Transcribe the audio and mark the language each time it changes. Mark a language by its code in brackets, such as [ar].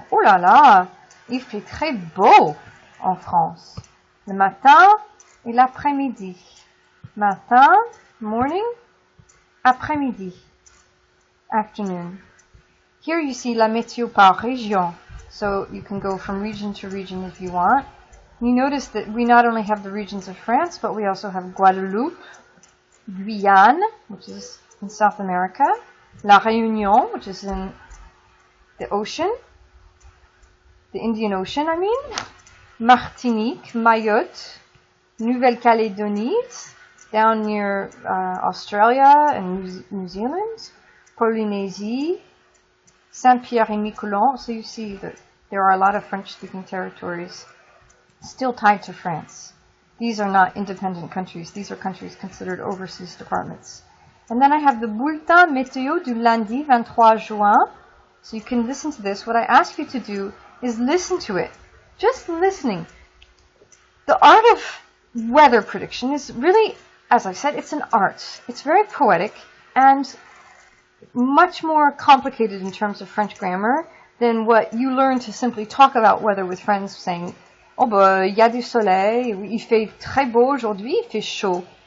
[fr] Oh là là, il fait très beau en France. Le matin et l'après-midi. Matin, morning, après-midi, afternoon. [en] Here you see [fr] la météo par région. [en] So you can go from region to region if you want. You notice that we not only have the regions of France, but we also have Guadeloupe, Guyane, which is in South America, La Réunion, which is in the ocean, the Indian Ocean, I mean, Martinique, Mayotte, Nouvelle-Calédonie, down near Australia and New Zealand, Polynésie, Saint-Pierre-et-Miquelon. So you see that there are a lot of French-speaking territories still tied to France. These are not independent countries. These are countries considered overseas departments. And then I have the [fr] Bulletin Météo du lundi 23 juin. [en] So you can listen to this. What I ask you to do is listen to it. Just listening. The art of weather prediction is really, as I said, it's an art. It's very poetic and much more complicated in terms of French grammar than what you learn to simply talk about weather with friends saying, [fr] oh bah, il y a du soleil, il fait très beau aujourd'hui, il fait chaud.